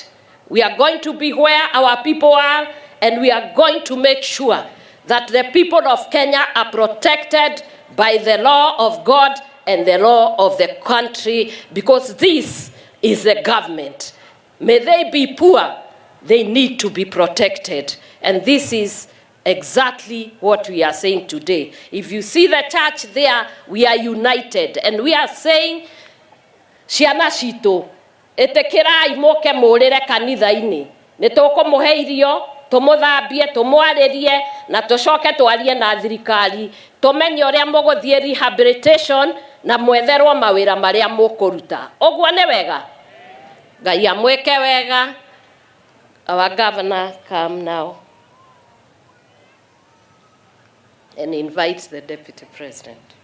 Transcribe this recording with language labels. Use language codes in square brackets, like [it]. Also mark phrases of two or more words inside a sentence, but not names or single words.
[en] We are going to be where our people are, and we are going to make sure that the people of Kenya are protected by the law of God and the law of the country, because this is the government. May they be poor, they need to be protected. And this is exactly what we are saying today. If you see the church there, we are united, and we are saying, [ki] ciana cito, etekirai moke murire kanitha-ini, ni tukumuhe irio, tumuthambie, tumwaririe, na tucoke twarie na thirikari, tumenye uria muguthie rehabilitation na mwetherwo mawira maria mukuruta. Oguo ni wega? Ngai amweke wega. [en] Our governor come now and invite the deputy president.